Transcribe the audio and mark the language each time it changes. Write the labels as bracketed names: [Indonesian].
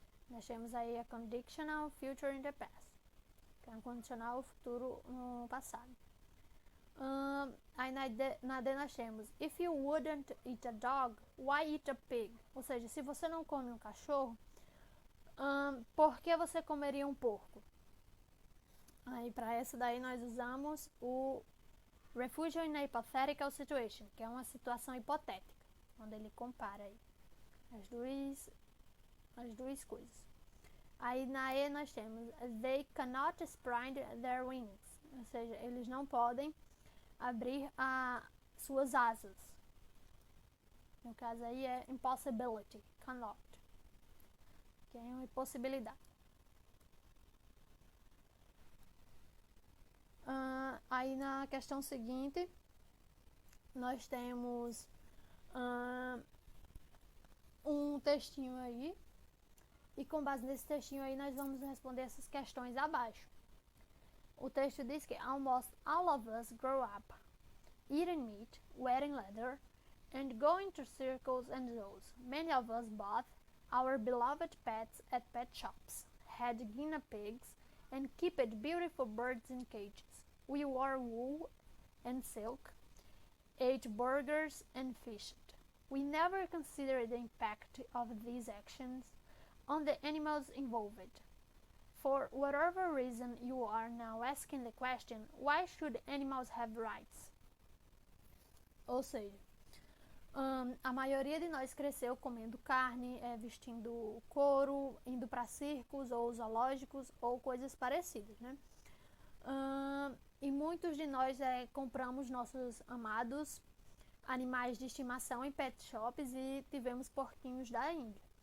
[Portuguese] Nós temos aí a [English] conditional future in the past, [Portuguese] que é um condicional futuro no passado. Aí na D nós temos [English] if you wouldn't eat a dog, why eat a pig? [Portuguese] Ou seja, se você não come um cachorro, por que você comeria um porco? Aí para essa daí nós usamos o [English] refugio in a hypothetical situation, [Portuguese] que é uma situação hipotética, onde ele compara aí as duas coisas. Aí na E nós temos [English] they cannot spread their wings, [Portuguese] ou seja, eles não podem abrir suas asas. No caso aí é impossibility, cannot, que é uma impossibilidade. Aí na questão seguinte nós temos um textinho aí, e com base nesse textinho aí nós vamos responder essas questões abaixo. O texto diz que [English] almost all of us grow up eating meat, wearing leather, and going to circles and zoos. Many of us bought our beloved pets at pet shops, had guinea pigs, and kept beautiful birds in cages. We wore wool and silk, ate burgers and fished. We never considered the impact of these actions on the animals involved. For whatever reason you are now asking the question, why should animals have rights? [Portuguese] Ou seja, a maioria de nós cresceu comendo carne, vestindo couro, indo para circos ou zoológicos ou coisas parecidas, né? E muitos de nós compramos nossos amados animais de estimação em pet shops e tivemos porquinhos da Índia.